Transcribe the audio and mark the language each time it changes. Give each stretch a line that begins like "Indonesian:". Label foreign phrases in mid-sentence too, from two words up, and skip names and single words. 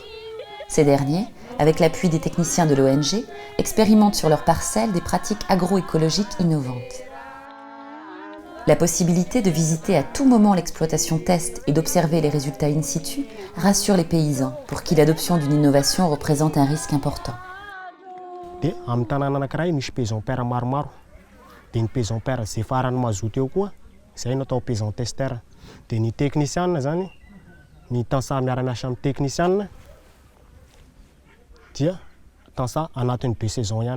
French: Ces derniers, avec l'appui des techniciens de l'ONG, expérimentent sur leurs parcelles des pratiques agroécologiques innovantes. La possibilité de visiter à tout moment l'exploitation test et d'observer les résultats in situ rassure les paysans, pour qui l'adoption d'une innovation représente un risque important.
Malagasy: Dia amin'ny tanàna anankiray misy
French: paysan père
Malagasy: maromaro. Dia ny
French: paysan père
Malagasy: izay farany mazoto eo koa, izay no atao
French: paysan testeur.
Malagasy: Dia ny technician zany, ny tansaha miara-miasa amin'ny technician dia tansaha anatin'ny 2 saisons ihany.